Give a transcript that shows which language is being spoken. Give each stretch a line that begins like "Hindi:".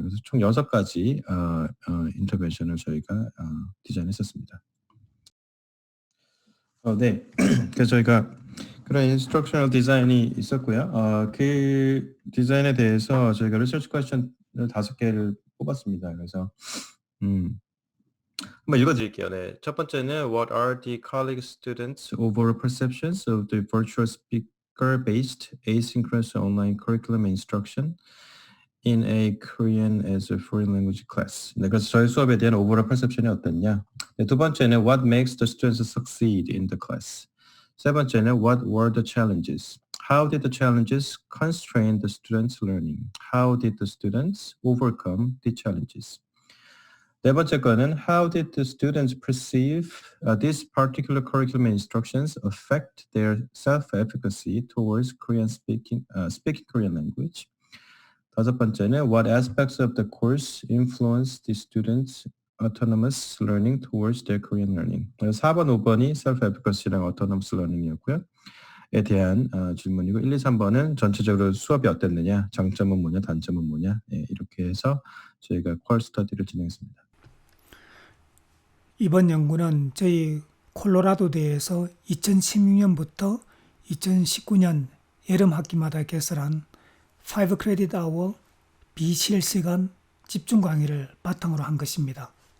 Korean: 그래서 총 6가지 인터벤션을 저희가 디자인했었습니다. 네. 그래서 저희가 그런 인스트럭셔널 디자인이 있었고요. 그 디자인에 대해서 저희가 리서치 퀘스천을 5개를 뽑았습니다. 그래서 한번 읽어드릴게요. 네. 첫 번째는
English: What are the college students' overall perceptions of the virtual speaker-based asynchronous online curriculum instruction in a Korean as a foreign language class?
Korean: 네, 그래서 저희 수업에 대한 overall perception이 어땠냐? 네, 두 번째는
English: What makes the students succeed in the class?
Korean: 세 번째는
English: What were the challenges? How did the challenges constrain the students' learning? How did the students overcome the challenges?
Korean: 네 번째 거는
English: How did the students perceive these particular curriculum instructions affect their self-efficacy towards speaking Korean language?
Korean: 다섯 번째는
English: What aspects of the course influence the students' autonomous learning towards their Korean learning.
Korean: 4번, 5번이 self-efficacy랑 autonomous learning이었고요. 에 대한 질문이고 1, 2, 3번은 전체적으로 수업이 어땠느냐, 장점은 뭐냐, 단점은 뭐냐, 이렇게 해서 저희가 퀄 스터디를 진행했습니다. 이번 연구는 저희 콜로라도대에서 2016년부터 2019년 여름 학기마다 개설한 5 credit hour 비실시간 집중 강의를 바탕으로 한 것입니다.